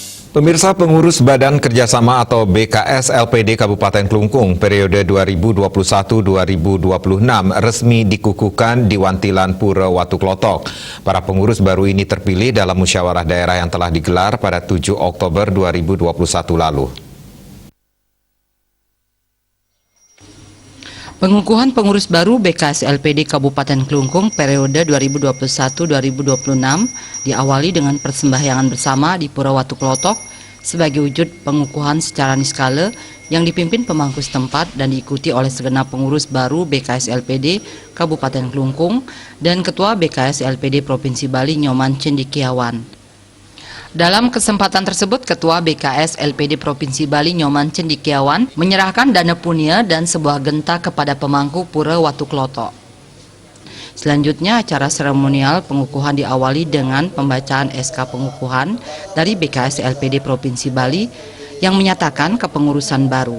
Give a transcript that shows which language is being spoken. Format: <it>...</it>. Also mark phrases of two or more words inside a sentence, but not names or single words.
<id>Pemirsa, pengurus Badan Kerjasama atau BKS LPD Kabupaten Klungkung periode 2021-2026 resmi dikukuhkan di Wantilan Pura Watu Klotok. Para pengurus baru ini terpilih dalam musyawarah daerah yang telah digelar pada 7 Oktober 2021 lalu. Pengukuhan pengurus baru BKS LPD Kabupaten Klungkung periode 2021-2026 diawali dengan persembahyangan bersama di Pura Watu Klotok sebagai wujud pengukuhan secara niskala yang dipimpin pemangku setempat dan diikuti oleh segenap pengurus baru BKS LPD Kabupaten Klungkung dan Ketua BKS LPD Provinsi Bali Nyoman Cendikiawan. Dalam kesempatan tersebut, Ketua BKS LPD Provinsi Bali Nyoman Cendikiawan menyerahkan dana punya dan sebuah genta kepada pemangku Pura Watu Klotok. Selanjutnya, acara seremonial pengukuhan diawali dengan pembacaan SK pengukuhan dari BKS LPD Provinsi Bali yang menyatakan kepengurusan baru.</id>